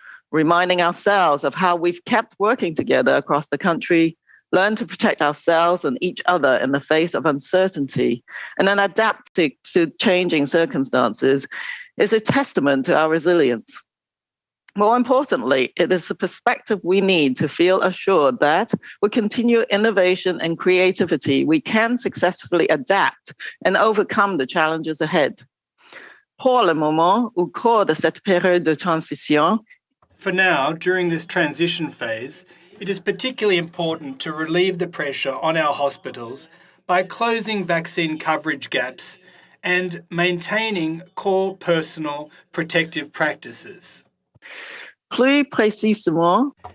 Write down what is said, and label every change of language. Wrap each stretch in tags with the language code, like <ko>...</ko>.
<en>Reminding ourselves of how we've kept working together across the country, learned to protect ourselves and each other in the face of uncertainty, and then adapting to changing circumstances is a testament to our resilience. More importantly, it is a perspective we need to feel assured that with continued innovation and creativity, we can successfully adapt and overcome the challenges ahead.</en> <fr>Pour le moment, au cours de cette période de transition,</fr> <en>for now, during this transition phase, it is particularly important to relieve the pressure on our hospitals by closing vaccine coverage gaps and maintaining core personal protective practices.</en> <fr>Plus précisément,</fr>